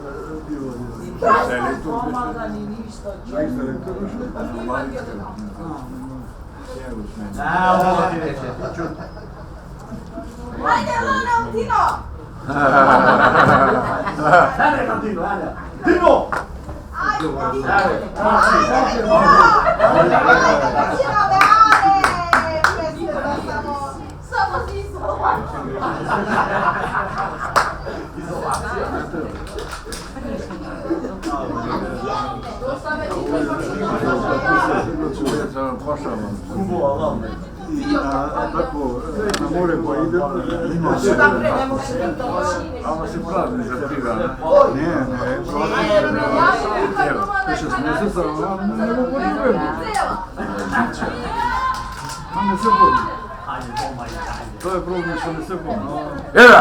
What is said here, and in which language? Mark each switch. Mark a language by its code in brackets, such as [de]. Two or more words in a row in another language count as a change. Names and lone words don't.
[mk] Ајде, Лана, Тино! Ајде, Тино, ајде. Тино! Ајде, Tino! Samo si Tako, na more pa ide, ima se. Ама се празни за пива. Не, Те 6 месеца, не го поливаме. А не се води. Тоа е проблем што не се води. Ева!